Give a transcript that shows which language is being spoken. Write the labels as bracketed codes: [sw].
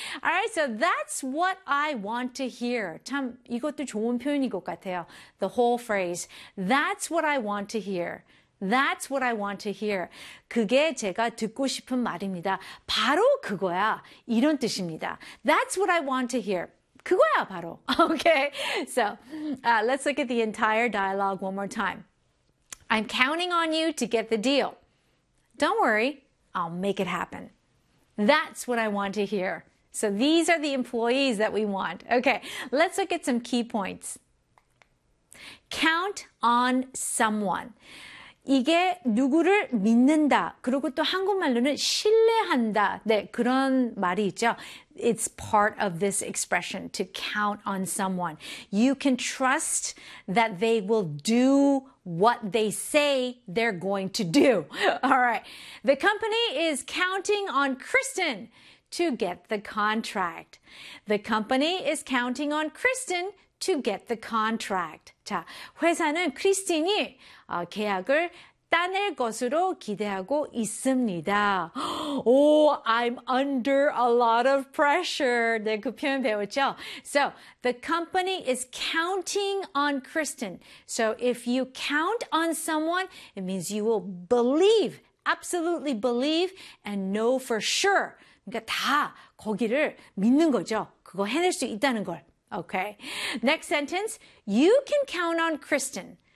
[en] All right. So, that's what I want to hear. [ko] 참, 이것도 좋은 표현인 것 같아요. [en] The whole phrase. That's what I want to hear. That's what I want to hear. [ko] 그게 제가 듣고 싶은 말입니다. 바로 그거야. 이런 뜻입니다. [en] That's what I want to hear. [ko] 그거야, 바로. [en] Okay. So, let's look at the entire dialogue one more time. I'm counting on you to get the deal. Don't worry, I'll make it happen. That's what I want to hear. So these are the employees that we want. Okay, let's look at some key points. Count on someone. [ko] 이게 누구를 믿는다. 그리고 또 한국말로는 신뢰한다. 네, 그런 말이 있죠. [en] It's part of this expression, to count on someone. You can trust that they will do what they say they're going to do. All right. The company is counting on Kristen to get the contract. The company is counting on Kristen to get the contract. [ko] 자, 회사는 크리스틴이 계약을 따낼 것으로 기대하고 있습니다. [en] Oh, I'm under a lot of pressure. [ko] 네, 그 표현 배웠죠? [en] So, the company is counting on Kristen. So, if you count on someone, it means you will believe, absolutely believe, and know for sure. [ko] 그러니까 다 거기를 믿는 거죠. 그거 해낼 수 있다는 걸. [en] Okay. Next sentence. You can count on Kristen.